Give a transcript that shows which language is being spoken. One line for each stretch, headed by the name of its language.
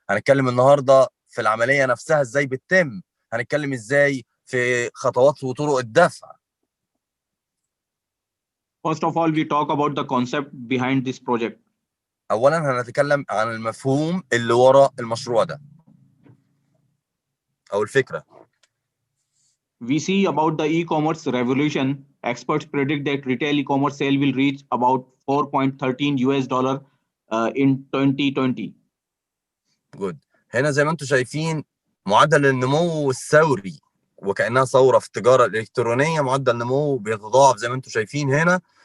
Arabic: هنتكلم النهارده في العمليه نفسها ازاي بتتم، هنتكلم ازاي في خطوات وطرق الدفع.
English: First of all, we talk about the concept behind this project.
Arabic: اولا هنتكلم عن المفهوم اللي ورا المشروع ده او الفكره.
English: We see about the e-commerce revolution. Experts predict that retail e-commerce sale will reach about $4.13 in 2020. Good.
Arabic: هنا زي ما انتم شايفين معدل النمو الثوري وكأنها ثورة في التجارة الإلكترونية، معدل نمو بيتضاعف زي ما انتم شايفين هنا.